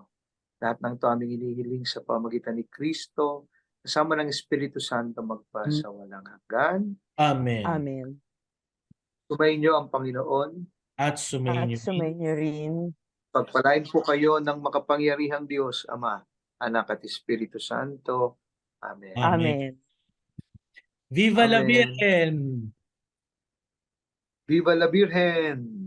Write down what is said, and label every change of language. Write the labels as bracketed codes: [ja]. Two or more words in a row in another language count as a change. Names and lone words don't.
[tl] Lahat ng ito aming inihiling sa pamagitan ni Kristo, kasama ng Espiritu Santo magpa sa walang hanggan. Amen. Amen. Sumainyo ang Panginoon. At At sumainyo. sumainyo rin. Pagpalain po kayo ng makapangyarihang Diyos, Ama, Anak at Espiritu Santo. Amen. Amen. Amen. [es] Viva la [tl] Amen. [es] Virgen! Viva la Virgen!